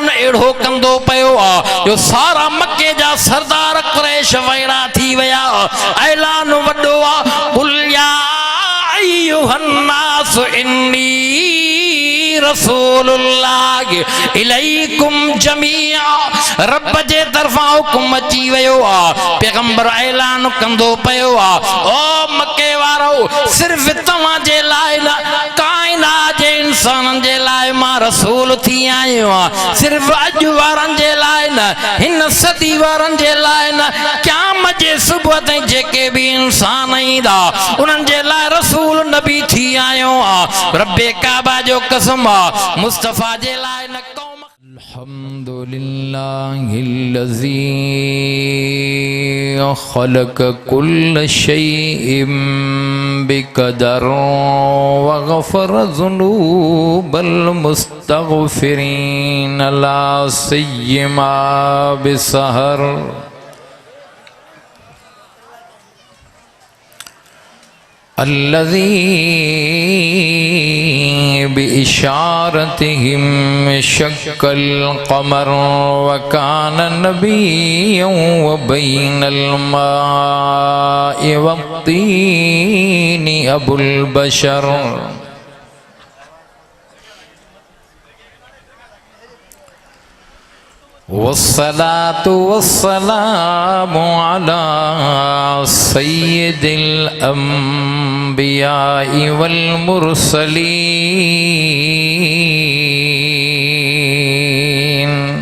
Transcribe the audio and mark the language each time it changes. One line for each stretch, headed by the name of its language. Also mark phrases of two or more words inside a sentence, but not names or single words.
Sindhi: अड़ो कंदो पयो जो सारा मक्के जा सरदार कुरैश वैरा थी वया ऐलान वडो
Arabic: قل يا أيها الناس إني رسول الله إليكم
Sindhi: जमीआ रब जे तरफा हुकुम अची वयो पैगंबर ऐलान कंदो पयो ओ मक्के वारो सिर्फ तवा जे लाइ कायनात जे इंसानन जे लाइ मां रसूल थी आयो सिर्फ अज वारन जे लाइ न हिन सदी वारन जे लाइ न क़यामत जे सुबह ताईं जेके भी इंसान ईंदा उन्हनि जे लाइ रसूल नबी थी आयो रब्बे काबा जो कसम मुस्तफा जे लाइ न कौम
Arabic: الحمد لله الذي خلق كل شيء بقدر وغفر ذنوب المستغفرين لا سيما بالسحر الذي بإشارته شق القمر وكان نبيا وبين الماء والطين أبو البشر والصلاة والسلام على سيد الأنبياء والمرسلين